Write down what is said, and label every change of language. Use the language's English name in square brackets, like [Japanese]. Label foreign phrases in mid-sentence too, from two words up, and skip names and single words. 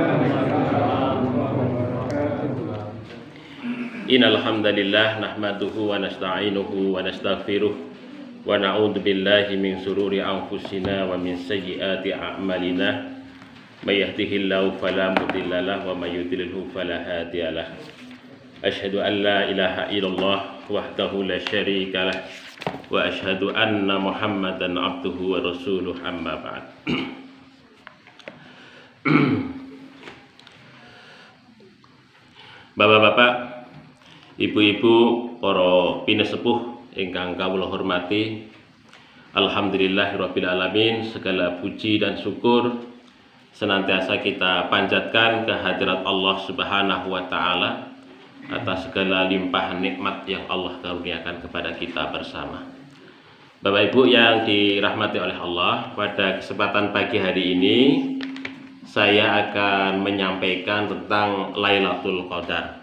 [Arabic] إن الحمد لله نحمده ونستعينه ونستغفره ونعوذ بالله من شرور أنفسنا ومن سيئات أعمالنا. من يهده الله فلا مضل له ومن يضلل فلا هادي له. أشهد أن لا إله إلا الله وحده لا شريك له وأشهد أن محمدا عبده ورسوله، أما بعد. [Javanese] Bapak-bapak, ibu-ibu, para pinasepuh ingkang kawula hormati, [Arabic] الحمد لله رب العالمين, [Indonesian] segala puji dan syukur senantiasa kita panjatkan kehadirat Allah [Arabic] سبحانه وتعالى [Indonesian] atas segala limpahan nikmat yang Allah karuniakan kepada kita bersama. Bapak Ibu yang dirahmati oleh Allah, pada kesempatan pagi hari ini saya akan menyampaikan tentang Lailatul Qadar.